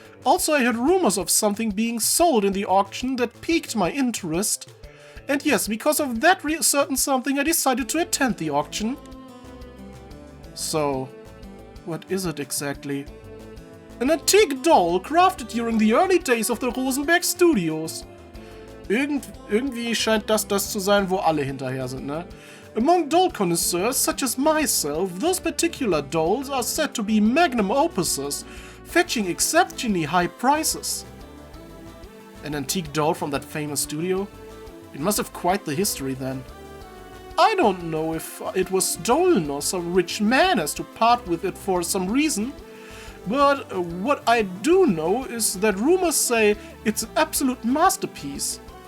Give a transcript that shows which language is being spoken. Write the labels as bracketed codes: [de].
[en] Also, I heard rumors of something being sold in the auction that piqued my interest. And yes, because of that certain something, I decided to attend the auction. So, what is it exactly? An antique doll crafted during the early days of the Rosenberg Studios. [de] Irgendwie scheint das zu sein, wo alle hinterher sind, ne? [en] Among doll connoisseurs such as myself, those particular dolls are said to be magnum opuses, fetching exceptionally high prices. An antique doll from that famous studio? It must have quite the history then. I don't know if it was stolen or some rich man has to part with it for some reason, but what I do know is that rumors say it's an absolute masterpiece.